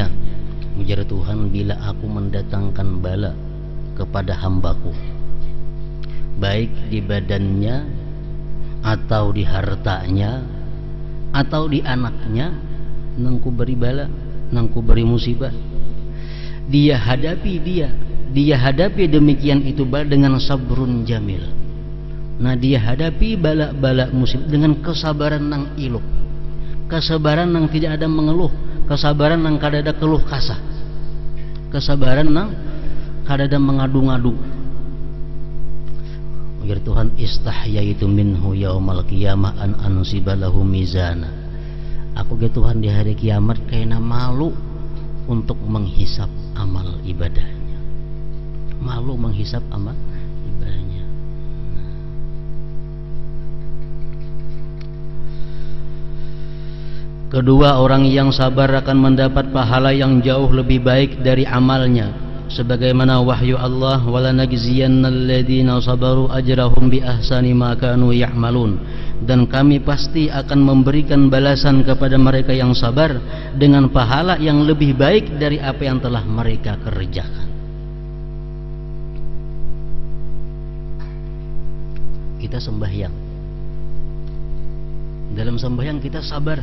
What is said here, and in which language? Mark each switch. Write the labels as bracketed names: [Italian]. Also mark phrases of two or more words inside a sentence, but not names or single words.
[Indonesian] ujar Tuhan, bila aku mendatangkan bala kepada hambaku, baik di badannya atau di hartanya atau di anaknya, nangku beri bala, nangku beri musibah, dia hadapi demikian itu bala dengan [Arabic] صبر جميل. [Banjar] Nah, dia hadapi bala-bala musibah dengan kesabaran nang iluk, kesabaran nang tidak ada mengeluh, kesabaran nang kada ada keluh kasah, kesabaran nang kada ada mengadu-ngadu. [Indonesian] Agar Tuhan, [Arabic] استحييت منه يوم القيامة أن أنصب له ميزانا. [Banjar] Aku ke Tuhan di hari kiamat kena malu untuk menghisap amal ibadahnya. [Indonesian] Malu menghisap amal ibadahnya. Kedua, orang yang sabar akan mendapat pahala yang jauh lebih baik dari amalnya, sebagaimana wahyu Allah, [Arabic] ولنجزين الذين صبروا أجرهم بأحسن ما كانوا يعملون, [Indonesian] dan kami pasti akan memberikan balasan kepada mereka yang sabar dengan pahala yang lebih baik dari apa yang telah mereka kerjakan. Kita sembahyang, dalam sembahyang kita sabar.